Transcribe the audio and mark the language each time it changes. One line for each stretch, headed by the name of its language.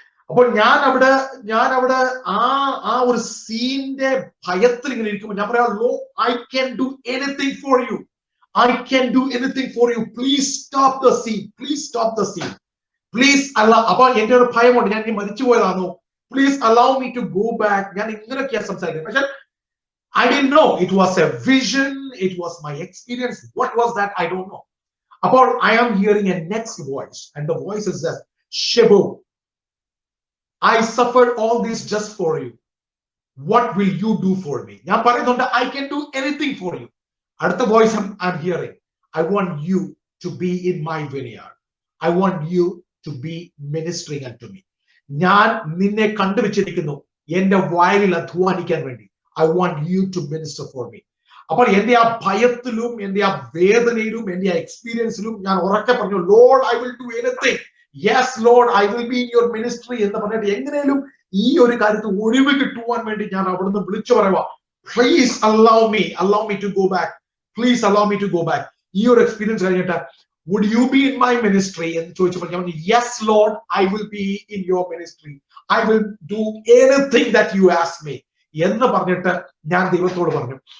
Malayalam: അപ്പോൾ ഞാൻ അവിടെ ആ ഒരു സീനിന്റെ ഭയത്തിൽ ഇങ്ങനെ ഇരിക്കുമ്പോൾ ഞാൻ പറയാം,
English: ലോ, I can do anything for you, I can do anything for you, please stop the scene, please stop the scene, please
Malayalam: അല്ല. അപ്പൊ എന്റെ ഒരു ഭയമുണ്ട്, ഞാൻ ഇനി മരിച്ചു പോയതാണോ,
English: Please allow me to go back.
Malayalam: ഞാൻ ഇങ്ങനെയൊക്കെയാ സംസാരിക്കുന്നത്. പക്ഷെ
English: I didn't know it was a vision, it was my experience. What was that? I don't know.
Malayalam: Apol
English: I am hearing a next voice, and the voice is that, Shibu, I suffered all this just for you. What will you do for me?
Malayalam: ഞാൻ പറയുന്നുണ്ട്,
English: I can do anything for you.
Malayalam: അടുത്ത
English: voice I'm hearing, I want you to be in my vineyard. I want you to be ministering unto me.
Malayalam: ഞാൻ നിന്നെ കണ്ടുവച്ചിരിക്കുന്നു എന്റെ വയലിൽ അധ്വാനിക്കാൻ വേണ്ടി.
English: I want you to minister for me.
Malayalam: അപ്പോൾ എന്റെ ആ ഭയത്തിലും എന്റെ ആ വേദനയിലും എന്റെ ആ എക്സ്പീരിയൻസിലും ഞാൻ ഉറക്കെ പറഞ്ഞു,
English: Lord, I will do anything. Yes, Lord, I will be in your ministry
Malayalam: എന്ന് പറഞ്ഞിട്ട് എങ്ങനെയും ഈ ഒരു കാര്യത്തിൽ ഒഴിവ് കിട്ടുവാൻ വേണ്ടി ഞാൻ അവിടുന്ന് വിളിച്ചു പറയുക, please
English: allow me to go back. Please allow me to go back.
Malayalam: ഈ ഒരു എക്സ്പീരിയൻസ് കഴിഞ്ഞിട്ട്,
English: would you be in my ministry
Malayalam: എന്ന് ചോദിച്ചപ്പോൾ ഞാൻ പറഞ്ഞു,
English: yes Lord, I will be in your ministry. I will do anything that you ask me
Malayalam: എന്ന് പറഞ്ഞിട്ട് ഞാൻ ദൈവത്തോട് പറഞ്ഞു.